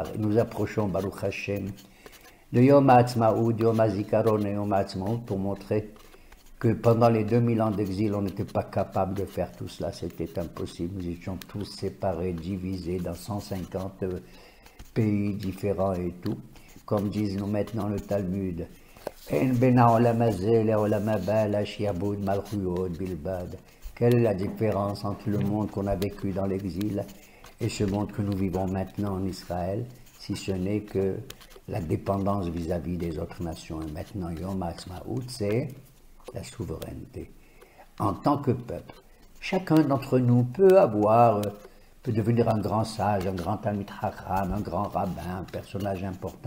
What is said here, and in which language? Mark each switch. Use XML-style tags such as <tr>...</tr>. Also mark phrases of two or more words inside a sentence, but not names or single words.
<fr>Et nous approchons</fr> <he>ברוך השם</he> <fr>de Yom HaAtzmaut, de Yom HaZikaron et Yom HaAtzmaut pour montrer que pendant les 2000 ans d'exil, on n'était pas capable de faire tout cela, c'était impossible. Nous étions tous séparés, divisés dans 150 pays différents et tout. Comme disent nous maintenant le Talmud,</fr> <he>אין בין עולם הזה לעולם הבא אלא שעבוד מלכויות בלבד.</he> <fr>Quelle est la différence entre le monde qu'on a vécu dans l'exil et ce monde que nous vivons maintenant en Israël, si ce n'est que la dépendance vis-à-vis des autres nations. Et maintenant, Yom HaAtzmaut, c'est la souveraineté. En tant que peuple, chacun d'entre nous peut devenir un grand sage, un grand</fr> <he>תלמיד חכם,</he> <fr>un grand rabbin, un personnage important.</fr>